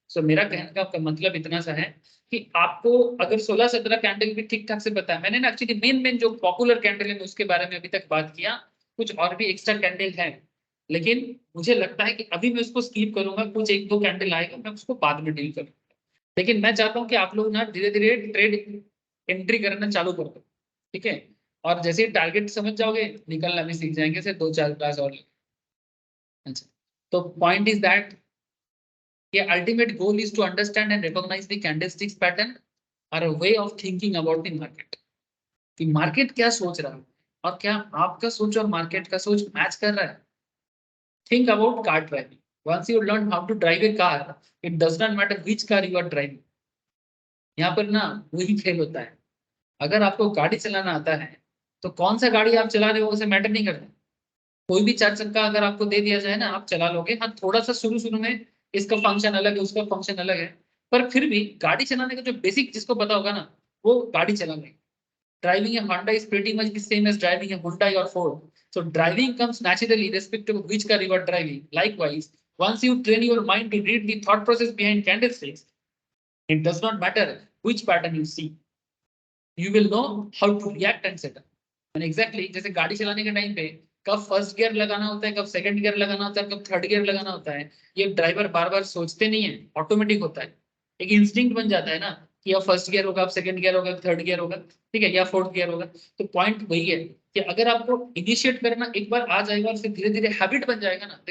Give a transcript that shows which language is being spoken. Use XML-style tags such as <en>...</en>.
<hi>सो मेरा कहने का मतलब इतना सा है कि आपको अगर 16-17 कैंडल भी ठीक ठाक से पता है, मैंने ना एक्चुअली मेन जो पॉपुलर कैंडल है उसके बारे में अभी तक बात किया, कुछ और भी एक्स्ट्रा कैंडल है, लेकिन मुझे लगता है कि अभी मैं उसको स्किप करूंगा, कुछ 1-2 कैंडल आएगा, मैं उसको बाद में डील करूंगा। लेकिन मैं चाहता हूँ कि आप लोग ना धीरे धीरे ट्रेड एंट्री करना चालू कर दो। ठीक है, और जैसे ही टारगेट समझ जाओगे निकलना भी सीख जाएंगे, से 2-4 क्लास और। अच्छा, तो पॉइंट इज दैट</hi> <en>ये ultimate goal is to understand and recognize the candlesticks pattern or a way of thinking about the market.</en> <hi>कि मार्केट क्या सोच रहा है और क्या आपका सोच और मार्केट का सोच मैच कर रहा है.</hi> <en>Think about car driving. Once you learn how to drive a car, it does not matter which car you are driving.</en> <hi>यहाँ पर ना वही खेल होता है. अगर आपको गाड़ी चलाना आता है तो कौन सा गाड़ी आप चला रहे हो उसे मैटर नहीं करता. कोई भी 4 चक्का अगर आपको दे दिया जाए ना, आप चला लोगे. हाँ, थोड़ा सा शुरू में इसका फंक्शन अलग है, उसका फंक्शन अलग है, पर फिर भी गाड़ी चलाने का जो बेसिक जिसको पता होगा ना, वो गाड़ी चला लेगा.</hi> <en>Driving a Honda is pretty much the same as driving a Hyundai or Ford. So driving comes naturally irrespective of which car you are driving. Likewise, once you train your mind to read the thought process behind candlesticks, it does not matter which pattern you see. You will know how to react and set up.</en> <hi>And exactly जैसे गाड़ी चलाने के time पे कब first gear लगाना होता है, कब सेकंड गियर लगाना होता है, कब थर्ड गियर लगाना होता है, ये ड्राइवर बार बार सोचते नहीं है, ऑटोमेटिक होता है. एक इंस्टिंक्ट बन जाता है ना कि अब फर्स्ट गियर होगा, अब सेकंड गियर होगा, थर्ड गियर होगा, ठीक है, या फोर्थ गियर होगा. तो पॉइंट वही है कि अगर आपको इनिशिएट करना एक बार आ जाएगा और फिर धीरे धीरे हैबिट बन जाएगा ना.</hi>